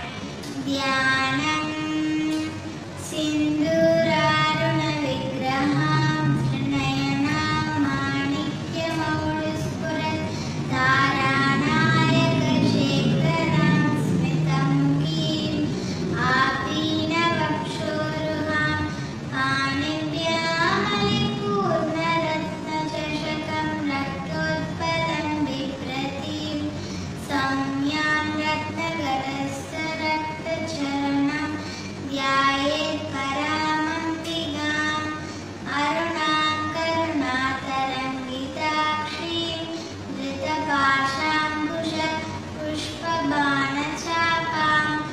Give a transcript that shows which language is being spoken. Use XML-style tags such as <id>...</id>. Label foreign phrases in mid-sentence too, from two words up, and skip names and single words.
<sa>ध्यानम् सिन्दूरारुण विग्रहम् नयनम् माणिक्यमौलिस्फुरम् तारानायक शेखरम् स्मितमुखीम् आपीनवक्षोरुहाम् பாணிभ्यामलिपूर्णरत्नचषकं रक्तोत्पलं बिभ्रतीं सौम्यां रत्नगरस्थरक्तचरणं ध्यायेत् परामम्बिकाम् अरुणां करुणातरङ्गिताक्षीं धृतपाशाङ्कुशपुष्पबाणचापाम्</sa>